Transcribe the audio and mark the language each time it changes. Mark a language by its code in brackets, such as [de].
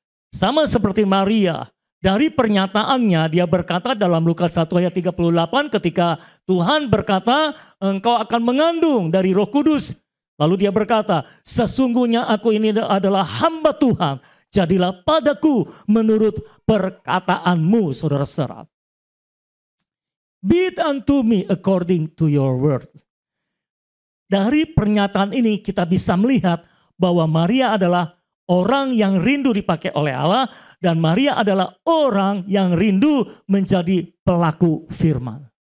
[id] Sama seperti Maria, dari pernyataannya dia berkata dalam Lukas 1 ayat 38 ketika Tuhan berkata, engkau akan mengandung dari Roh Kudus. Lalu dia berkata, sesungguhnya aku ini adalah hamba Tuhan, jadilah padaku menurut perkataanmu, saudara-saudara. [en] Be it unto me according to your word. [id] Dari pernyataan ini kita bisa melihat bahwa Maria adalah orang yang rindu dipakai oleh Allah dan Maria adalah orang yang rindu menjadi pelaku firman.